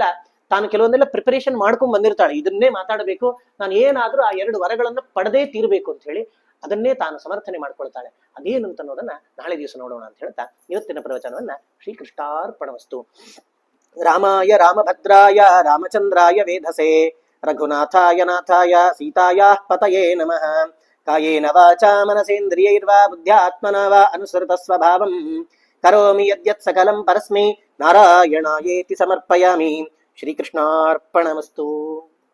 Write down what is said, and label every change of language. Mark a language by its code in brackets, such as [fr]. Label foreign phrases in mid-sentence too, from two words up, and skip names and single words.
[kn] ತಾನು ಕೆಲವೊಂದೆಲ್ಲ ಪ್ರಿಪರೇಷನ್ ಮಾಡ್ಕೊಂಡ್ ಬಂದಿರ್ತಾಳೆ, ಇದನ್ನೇ ಮಾತಾಡಬೇಕು, ನಾನು ಏನಾದ್ರೂ ಆ 2 ವರಗಳನ್ನ ಪಡೆದೇ ತೀರ್ಬೇಕು ಅಂತ ಹೇಳಿ ಅದನ್ನೇ ತಾನು ಸಮರ್ಥನೆ ಮಾಡ್ಕೊಳ್ತಾಳೆ. ಅದೇನು ಅಂತ ಅನ್ನೋದನ್ನ ನಾಳೆ ದಿವಸ ನೋಡೋಣ ಅಂತ ಹೇಳ್ತಾ ಇವತ್ತಿನ ಪ್ರವಚನವನ್ನ ಶ್ರೀಕೃಷ್ಣಾರ್ಪಣಮಸ್ತು. [sa] ರಾಮಾಯ ರಾಮಭದ್ರಾಯ ರಾಮಚಂದ್ರಾಯ ವೇಧಸೆ ರಘುನಾಥಾಯ ನಾಥಾಯ ಸೀತಾಯಾ ಪತಯೇ ನಮಃ. ಕಾಯೇನ ವಾಚಾ ಮನಸೇಂದ್ರಿಯೈರ್ವಾ ಬುದ್ಧ್ಯಾತ್ಮನಾ ವಾ ಅನುಸೃತ ಸ್ವಭಾವಂ ಕರೋಮಿ ಯದ್ಯತ್ ಸಕಲಂ ಪರಸ್ಮೈ ನಾರಾಯಣಾಯೇತಿ ಸಮರ್ಪಯಾಮಿ. ಶ್ರೀಕೃಷ್ಣಾರ್ಪಣಮಸ್ತು.